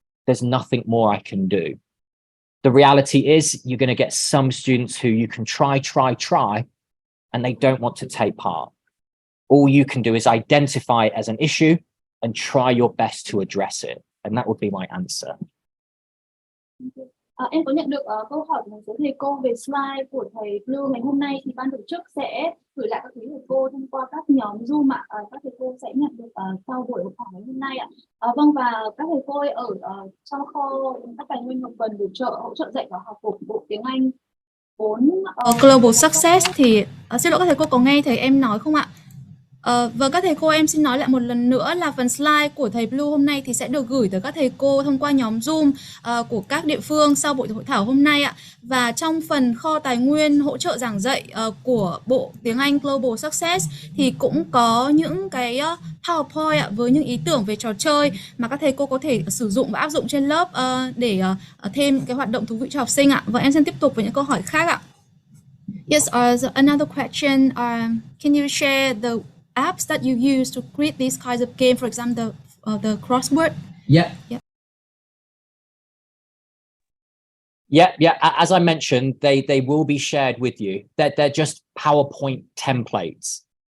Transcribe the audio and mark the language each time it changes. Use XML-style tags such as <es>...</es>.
<en>There's nothing more I can do. The reality is you're going to get some students who you can try, and they don't want to take part. All you can do is identify it as an issue and try your best to address it. And that would be my answer.</en> <vi>Em có nhận được câu hỏi của một số thầy cô về slide của thầy Blue ngày hôm nay, thì ban tổ chức sẽ gửi lại các quý thầy cô thông qua các nhóm Zoom ạ. Các thầy cô sẽ nhận được sau buổi học hỏi ngày hôm nay ạ. Vâng, và các thầy cô ở trong kho các tài nguyên học phần hỗ trợ dạy và học của Bộ Tiếng Anh 4 Global Success thì xin lỗi các thầy cô có nghe thầy em nói không ạ? Vâng, các thầy cô em xin nói lại một lần nữa là phần slide của thầy Blue hôm nay thì sẽ được gửi tới các thầy cô thông qua nhóm Zoom của các địa phương sau buổi hội thảo hôm nay ạ. Và trong phần kho tài nguyên hỗ trợ giảng dạy của Bộ Tiếng Anh Global Success thì cũng có những cái PowerPoint ạ, với những ý tưởng về trò chơi mà các thầy cô có thể sử dụng và áp dụng trên lớp để thêm cái hoạt động thú vị cho học sinh ạ. Và em xin tiếp tục với những câu hỏi khác ạ.</vi> <en>Yes, another question. Can you share the apps that you use to create these kinds of games, for example, the crossword? Yeah. As I mentioned, they will be shared with you. They're just PowerPoint templates.</en>